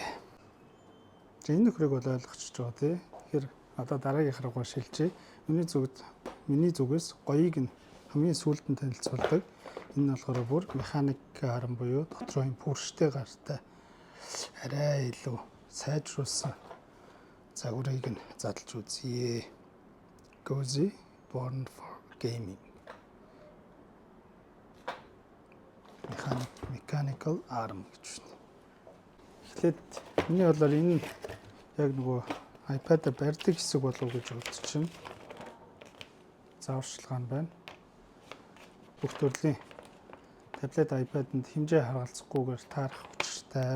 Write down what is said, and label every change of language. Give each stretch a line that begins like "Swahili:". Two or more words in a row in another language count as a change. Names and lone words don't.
Mongolian: Энэ нөхрийг бол ойлгочихж байгаа тий. Тэгэхээр одоо дараагийнх руугаа шилжиж миний зүгээс гоёыг нь хамгийн сүүлд нь танилцуулдаг. Энэ нь болохоор бүр механик арам буюу дотроо юм пүрштэй гартай арай илүү сайжруулсан загварыг нь задлж үзье. Cozy Born for Gaming.
English: Mechanical arm
Mongolian: гэж байна. Эхлээд миний бодлоор энэ яг нөгөө iPad-а барьдаг хэсэг болов уу гэж бодож байна. Зааварчилгаа нь байна. Бүх төрлийн таблет iPad-д хэмжээ харгалзахгүйгээр таарах учиртай.